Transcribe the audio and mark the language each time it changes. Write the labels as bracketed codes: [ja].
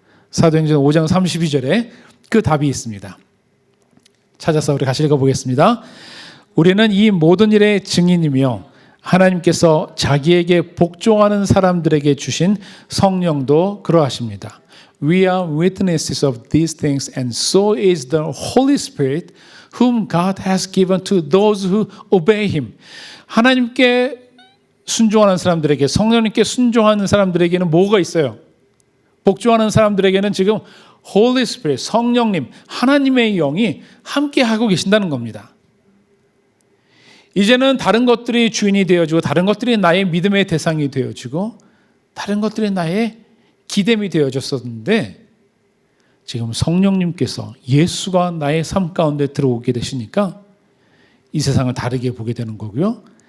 [ko] 사도행전 5장 32절에 그 답이 있습니다. 찾아서 우리 같이 읽어보겠습니다. 우리는 이 모든 일의 증인이며 하나님께서 자기에게 복종하는 사람들에게 주신 성령도 그러하십니다. [en] We are witnesses of these things, and so is the Holy Spirit, whom God has given to those who obey Him. [ko] 하나님께 순종하는 사람들에게, 성령님께 순종하는 사람들에게는 뭐가 있어요? 복종하는 사람들에게는 지금 Holy Spirit, 성령님, 하나님의 영이 함께 하고 계신다는 겁니다. 이제는 다른 것들이 주인이 되어지고, 다른 것들이 나의 믿음의 대상이 되어지고, 다른 것들이 나의 기댐이 되어졌었는데, 지금 성령님께서 예수가 나의 삶 가운데 들어오게 되시니까 이 세상을 다르게 보게 되는 거고요.